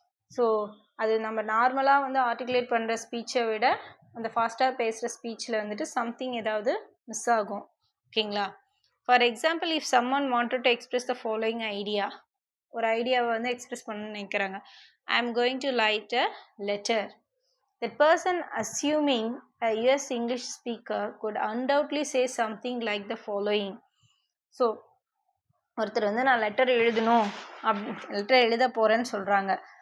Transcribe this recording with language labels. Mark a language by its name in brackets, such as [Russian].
[Tamil] So அது நம்ம நார்மலாக வந்து ஆர்டிகுலேட் பண்ணுற ஸ்பீச்சை விட அந்த ஃபாஸ்ட்டாக பேசுகிற ஸ்பீச்சில் வந்துட்டு சம்திங் ஏதாவது மிஸ் ஆகும், ஓகேங்களா? [English] for example, if someone wanted to express the following idea, [Tamil] ஒரு ஐடியாவை வந்து எக்ஸ்பிரஸ் பண்ண நினைக்கிறாங்க. [English] I am going to write a letter. That person, assuming a US English speaker, could undoubtedly say something like the following. [Tamil] So ஒருத்தர் வந்து நான் letter எழுதணும் letter எழுத போகிறேன்னு சொல்கிறாங்க.